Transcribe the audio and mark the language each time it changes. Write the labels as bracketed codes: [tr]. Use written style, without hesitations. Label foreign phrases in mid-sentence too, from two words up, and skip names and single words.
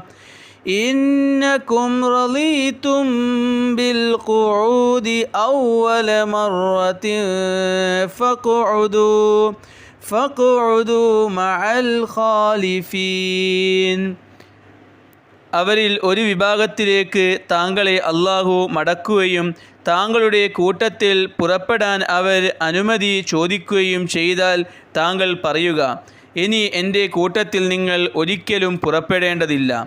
[ar] إنكم رضيتم بالقعود أول مرة فاقعدوا مع الخالفين. [ml] അവരിൽ ഒരു വിഭാഗത്തിലേക്ക് താങ്കളെ അല്ലാഹു മടക്കുകയും താങ്കളുടെ കൂട്ടത്തിൽ പുറപ്പെടാൻ അവർ അനുമതി ചോദിക്കുകയും ചെയ്താൽ താങ്കൾ പറയുക, ഇനി എൻ്റെ കൂട്ടത്തിൽ നിങ്ങൾ ഒരിക്കലും പുറപ്പെടേണ്ടതില്ല.